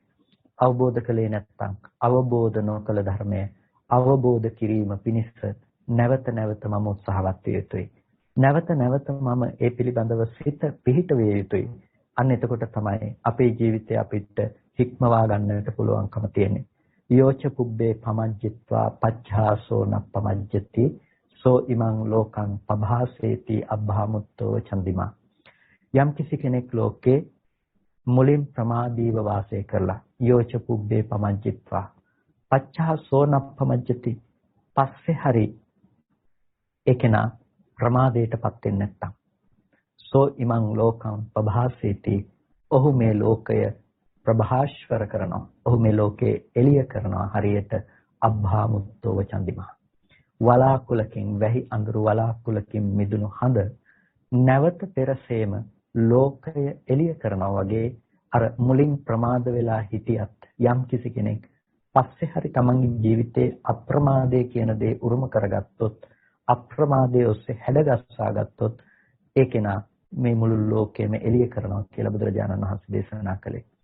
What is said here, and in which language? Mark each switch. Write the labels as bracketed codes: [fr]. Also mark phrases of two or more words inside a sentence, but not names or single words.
[si] අවබෝධ කළේ නැත්නම් අවබෝධ නොකළ ධර්මය අවබෝධ කිරීම පිණිස නැවත නැවත මම උත්සාහවත් විය යුතුයි. නැවත නැවත මම ඒ පිළිබඳව සිත පිහිට විය යුතුයි. අන්න එතකොට තමයි අපේ ජීවිතය අපිට හික්මවා ගන්නට පුළුවන්කම තියෙන්නේ. [pi] යෝච පුබ්බේ පමජ්ජිත්වා පච්ඡාසෝ නප්පමජ්ජති සෝ ඉමං ලෝකං පභාසේති අබ්භාමුත්තෝ චන්දිමා. [si] යම් කිසි කෙනෙක් ලෝකේ මුලින් ප්‍රමාදීව වාසය කරලා [pi] යෝච පුබ්බේ පමජ්ජිත්වා පච්ඡාසෝ නප්පමජ්ජති [si] පස්සේ හරි ඒකේනා ප්‍රමාදයටපත් වෙන්නේ නැත්තම් [pi] සෝ ඉමං ලෝකං පභාසේති [si] ඔහු මේ ලෝකය ප්‍රභාස්වර කරනවා. ඔහු මේ ලෝකේ එළිය කරනවා හරියට [pi] අබ්භාමුත්තෝ චන්දිමා. [si] වලාකුලකින් වැහි අඳුරු වලාකුලකින් මිදුණු හඳ නැවත පෙරසේම ලෝකය එළිය කරනවා වගේ අර මුලින් ප්‍රමාද වෙලා හිටියත් යම් කිසි කෙනෙක් පස්සේ හරි තමන්ගේ ජීවිතේ අප්‍රමාදයේ කියන දේ උරුම කරගත්තොත් අප්‍රමාදයේ ඔස්සේ හැඩගස්වා ගත්තොත් ඒ කෙනා මේ මුළු ලෝකෙම එළිය කරනවා කියලා බුදුරජාණන් වහන්සේ දේශනා කළේ.